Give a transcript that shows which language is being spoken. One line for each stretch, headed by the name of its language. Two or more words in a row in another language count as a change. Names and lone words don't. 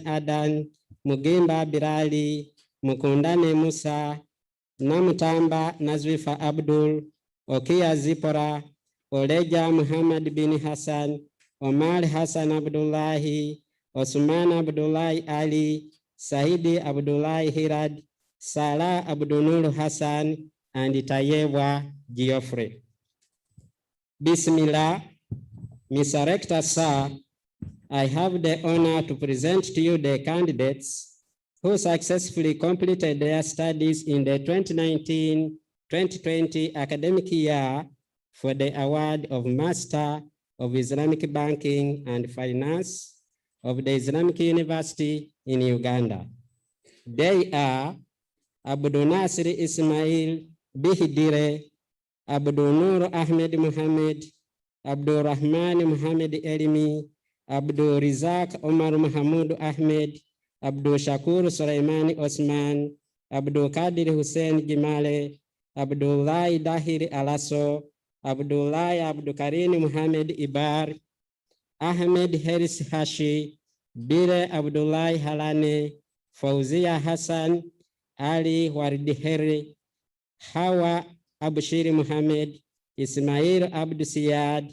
English: Adan, Mugimba Birali, Mukundane Musa, Namutamba Nazwifa Abdul, Okia Zipora, Oleja Muhammad bin Hassan, Omar Hassan Abdullahi, Osman Abdullahi Ali, Saidi Abdullahi Hirad, Salah Abdul Nur Hassan, and Tayewa Geoffrey. Bismillah. Mr. Rector, sir, I have the honor to present to you the candidates who successfully completed their studies in the 2019-2020 academic year for the award of Master of Islamic Banking and Finance of the Islamic University in Uganda. They are Abdul Nasir Ismail Bihidire, Abdul Nur Ahmed Muhammad, Abdul Rahman Muhammad Elimi, Abdul Rizak Omar Mahmoud Ahmed, Abdul Shakur Sulaimani Osman, Abdul Kadir Hussein Gimale, Abdullah Dahir Alaso, Abdullah Abdul Karim Muhammad Ibar, Ahmed Harris Hashi, Bire Abdullah Halane, Fauzia Hassan, Ali Wardiheri, Hawa Abushiri Muhammad, Ismail Abdul Siyad,